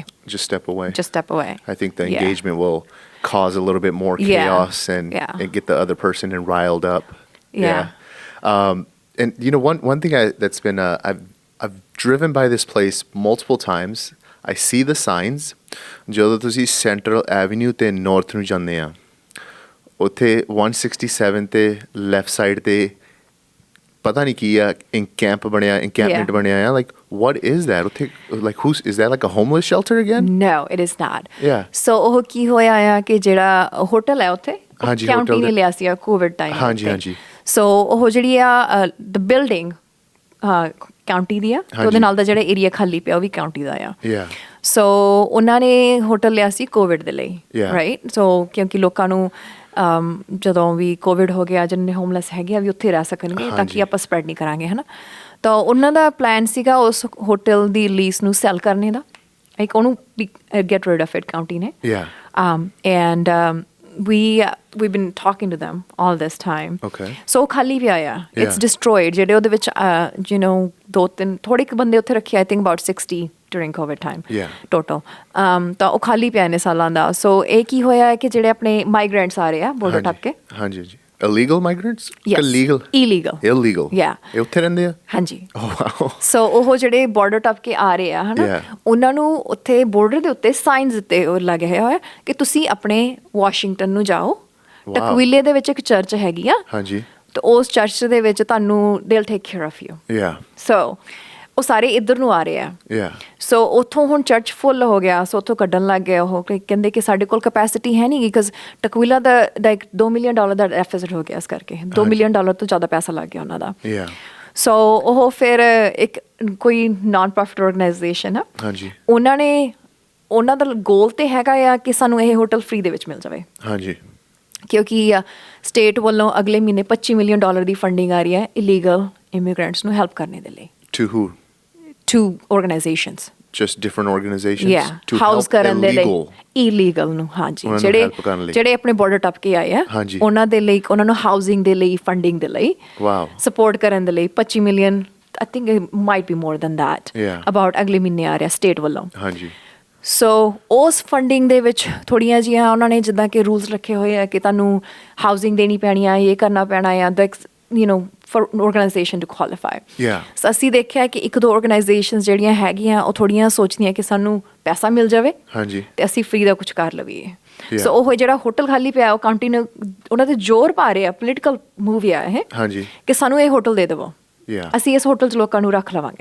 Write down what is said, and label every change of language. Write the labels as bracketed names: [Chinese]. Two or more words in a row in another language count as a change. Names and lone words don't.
[English] Just step away. Just step away. I think the Yeah. engagement will cause a little bit more Yeah. chaos and get the other person riled up. Yeah. And one thing that's been I've driven by this place multiple times. I see the signs. [Punjabi] ਜਦੋਂ ਤੁਸੀਂ Central Avenue ਤੇ North ਨੂੰ ਜਾਂਦੇ ਆ, ਉੱਥੇ 167 ਤੇ [English] left side [Punjabi] ਤੇ ਪਤਾ ਨਹੀਂ ਕੀ ਆ, encampment ਬਣਿਆ ਆ, [English] like what is that? ਉੱਥੇ like is that like a homeless shelter again? No, it is not. Yeah. [Punjabi] So ਉਹ ਕੀ ਹੋਇਆ ਆ ਕਿ ਜਿਹੜਾ ਹੋਟਲ ਹੈ ਉੱਥੇ, ਹਾਂਜੀ, ਕਾਉਂਟੀ hotel ਨੇ ਦੇ- ਲਿਆ ਸੀ ਕੋਵਿਡ ਟਾਈਮ ਹਾਂਜੀ। ਸੋ ਉਹ ਜਿਹੜੀ ਆ [English] the building [Punjabi] ਕਾਉਂਟੀ ਦੀ ਆ, ਤੇ ਉਹਦੇ ਹਾਂਜੀ। ਨਾਲ ਦਾ ਜਿਹੜਾ ਏਰੀਆ ਖਾਲੀ ਪਿਆ ਉਹ ਵੀ ਕਾਉਂਟੀ ਦਾ ਆ। [English] Yeah. [Punjabi] ਸੋ ਉਹਨਾਂ ਨੇ ਹੋਟਲ ਲਿਆ ਸੀ ਕੋਵਿਡ ਦੇ ਲਈ, [English] Yeah. [Punjabi] ਰਾਈਟ? ਸੋ ਕਿਉਂਕਿ ਲੋਕਾਂ ਨੂੰ ਜਦੋਂ ਵੀ ਕੋਵਿਡ ਹੋ ਗਿਆ, ਜਿੰਨੇ ਹੋਮਲੈਸ ਹੈਗੇ ਆ ਵੀ ਉੱਥੇ ਰਹਿ ਸਕਣਗੇ ਤਾਂ ਕਿ ਆਪਾਂ ਸਪਰੈਡ ਨਹੀਂ ਕਰਾਂਗੇ, ਹੈ ਨਾ? ਤਾਂ ਉਹਨਾਂ ਦਾ ਪਲਾਨ ਸੀਗਾ ਉਸ ਹੋਟਲ ਦੀ ਲੀਜ਼ ਨੂੰ ਸੈਲ ਕਰਨੇ ਦਾ, ਲਾਈਕ ਉਹਨੂੰ [English] get rid of it [Punjabi] ਕਾਉਂਟੀ ਨੇ। [English] Yeah. And we've been talking to them all this time. Okay. [Punjabi] So ਖਾਲੀ ਪਿਆ ਆ, [English] Yeah. it's destroyed। [Punjabi] ਜਿਹੜੇ ਉਹਦੇ ਵਿੱਚ ਦੋ ਤਿੰਨ ਥੋੜੇ ਕੁ ਬੰਦੇ ਉੱਥੇ ਰੱਖੇ, [English] I think about 60 during COVID time Yeah. [Punjabi] total। ਤਾਂ ਉਹ ਖਾਲੀ ਪਿਆ ਨੇ ਸਾਲਾਂ ਦਾ। ਸੋ ਇਹ ਕੀ ਹੋਇਆ ਹੈ ਕਿ ਜਿਹੜੇ ਆਪਣੇ ਮਾਈਗ੍ਰੈਂਟਸ ਆ ਰਹੇ ਆ ਬੋਰਡਰ ਟੱਪ ਕੇ, [English] ਹਾਂਜੀ। Illegal migrants? Yes. Illegal? Illegal। Yeah. [Punjabi] ਇਹ ਉੱਥੇ ਰਹਿੰਦੇ ਆ? ਹਾਂਜੀ। [English] Oh wow. [Punjabi] ਸੋ ਉਹ ਜਿਹੜੇ ਬਾਰਡਰ ਟੱਪ ਕੇ ਆ ਰਹੇ ਆ, ਹਨਾ, [English] Yeah. [Punjabi] ਉਹਨਾਂ ਨੂੰ ਉੱਥੇ ਬਾਰਡਰ ਦੇ ਉੱਤੇ ਸਾਈਨਸ ਦਿੱਤੇ ਲੱਗੇ ਹੋਇਆ ਕਿ ਤੁਸੀਂ ਆਪਣੇ ਵਾਸ਼ਿੰਗਟਨ ਨੂੰ ਜਾਓ। [English] Wow. [Punjabi] ਟਕਵਿਲੇ ਦੇ ਵਿੱਚ ਇੱਕ ਚਰਚ ਹੈਗੀ ਆ, ਹਾਂਜੀ। ਤੇ ਉਸ ਚਰਚ ਦੇ ਵਿੱਚ ਤੁਹਾਨੂੰ [English] they'll take care of you। Yeah. [Punjabi] ਸੋ ਉਹ ਸਾਰੇ ਇੱਧਰ ਨੂੰ ਆ ਰਹੇ ਆ। [English] Yeah. [Punjabi] ਸੋ ਉੱਥੋਂ ਹੁਣ ਚਰਚ ਫੁੱਲ ਹੋ ਗਿਆ, ਸੋ ਉੱਥੋਂ ਕੱਢਣ ਲੱਗ ਗਿਆ ਉਹ ਕਿ ਕਹਿੰਦੇ ਕਿ ਸਾਡੇ ਕੋਲ ਕਪੈਸਿਟੀ ਹੈ ਨਹੀਂ, ਬਿਕਾਜ਼ ਟਕਵਿਲਾ ਦਾ ਲਾਈਕ $2 ਮਿਲੀਅਨ ਦਾ ਡੈਫਿਸਿਟ ਹੋ ਗਿਆ, ਇਸ ਕਰਕੇ $2 ਮਿਲੀਅਨ ਤੋਂ ਜ਼ਿਆਦਾ ਪੈਸਾ ਲੱਗ ਗਿਆ ਉਹਨਾਂ ਦਾ। [English] Yeah. [Punjabi] ਸੋ ਉਹ ਫਿਰ ਇੱਕ ਕੋਈ [English] non profit organization [Punjabi] ਆ, ਹਾਂਜੀ। ਉਹਨਾਂ ਦਾ ਗੋਲ ਤੇ ਹੈਗਾ ਆ ਕਿ ਸਾਨੂੰ ਇਹ ਹੋਟਲ ਫ੍ਰੀ ਦੇ ਵਿੱਚ ਮਿਲ ਜਾਵੇ, ਹਾਂਜੀ। ਕਿਉਂਕਿ ਸਟੇਟ ਵੱਲੋਂ ਅਗਲੇ ਮਹੀਨੇ $25 ਮਿਲੀਅਨ ਦੀ ਫੰਡਿੰਗ ਆ ਰਹੀ ਹੈ [English] illegal immigrants [Punjabi] ਨੂੰ ਹੈਲਪ ਕਰਨੇ ਦੇ ਲਈ। [English] To who? To organizations। Just different organizations? Yeah, To house help [Punjabi] ਕਰਨ ਦੇ ਲਈ [English] illegal? [Punjabi] illegal ਨੂੰ, ਹਾਂਜੀ, ਉਹਨਾਂ ਨੂੰ help ਕਰਨ ਲਈ। ਜਿਹੜੇ ਆਪਣੇ ਬਾਰਡਰ ਟੱਪ ਕੇ ਆਏ ਆ, ਹਾਂਜੀ। ਉਹਨਾਂ ਦੇ ਲਈ, ਉਹਨਾਂ ਨੂੰ ਹਾਊਸਿੰਗ ਦੇ ਲਈ, ਫੰਡਿੰਗ ਦੇ ਲਈ, [English] Wow. [Punjabi] ਸਪੋਰਟ ਕਰਨ ਦੇ ਲਈ 25 ਮਿਲੀਅਨ, [English] I think it might be more than that, Yeah. [Punjabi] about ਅਗਲੇ ਮਹੀਨੇ ਆ ਰਿਹਾ ਸਟੇਟ ਵੱਲੋਂ। ਹਾਂਜੀ। ਸੋ ਉਸ ਫੰਡਿੰਗ ਦੇ ਵਿੱਚ ਥੋੜ੍ਹੀਆਂ ਜਿਹੀਆਂ ਉਹਨਾਂ ਨੇ ਜਿੱਦਾਂ ਕਿ ਰੂਲਸ ਰੱਖੇ ਹੋਏ ਆ ਕਿ ਤੁਹਾਨੂੰ ਹਾਊਸਿੰਗ ਦੇਣੀ ਪੈਣੀ ਆ, ਇਹ ਕਰਨਾ ਪੈਣਾ ਆ, [English] for an organization to qualify। Yeah. [Punjabi] ਸੋ ਅਸੀਂ ਦੇਖਿਆ ਕਿ ਇੱਕ ਦੋ ਆਰਗੇਨਾਈਜੇਸ਼ਨਸ ਜਿਹੜੀਆਂ ਹੈਗੀਆਂ ਉਹ ਥੋੜ੍ਹੀਆਂ ਸੋਚਦੀਆਂ ਕਿ ਸਾਨੂੰ ਪੈਸਾ ਮਿਲ ਜਾਵੇ ਹਾਂਜੀ। ਤੇ ਅਸੀਂ ਫ੍ਰੀ ਦਾ ਕੁਝ ਕਰ ਲਈਏ। [English] Yeah. [Punjabi] ਸੋ ਉਹ ਜਿਹੜਾ ਹੋਟਲ ਖਾਲੀ ਪਿਆ, ਉਹ ਕਾਉਂਟੀ ਨੇ ਉਹਨਾਂ ਤੇ ਜ਼ੋਰ ਪਾ ਰਹੇ ਆ, [English] political move [Punjabi] ਆ ਇਹ, ਹਾਂਜੀ। ਕਿ ਸਾਨੂੰ ਇਹ ਹੋਟਲ ਦੇ ਦੇਵੋ, [English] Yeah. [Punjabi] ਅਸੀਂ ਇਸ ਹੋਟਲ 'ਚ ਲੋਕਾਂ ਨੂੰ ਰੱਖ ਲਵਾਂਗੇ।